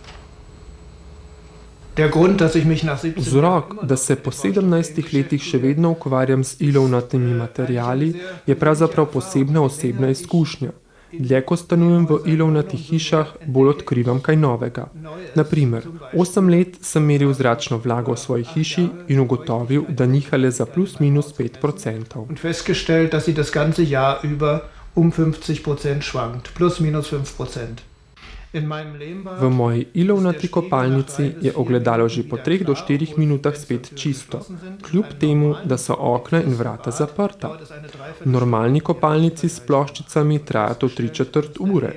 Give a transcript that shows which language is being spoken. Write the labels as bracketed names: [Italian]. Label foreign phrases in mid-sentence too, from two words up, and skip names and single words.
[Slovenian] Vzrok, da se po 17 letih še vedno ukvarjam z ilovnatimi materiali, je pravzaprav posebna osebna izkušnja. Dlje, ko stanujem v ilovnatih hišah, bolj odkrivam kaj novega. Na primer, 8 let sem meril zračno vlago v svoji hiši in ugotovil, da niha le za plus minus 5%. [German] Und festgestellt, dass sie das ganze Jahr über 50% schwankt, plus minus 5%. [Slovenian] V moji ilovnati kopalnici je ogledalo že po 3 do 4 minutah spet čisto, kljub temu, da so okna in vrata zaprta. V normalni kopalnici s ploščicami traja to 3/4 ure.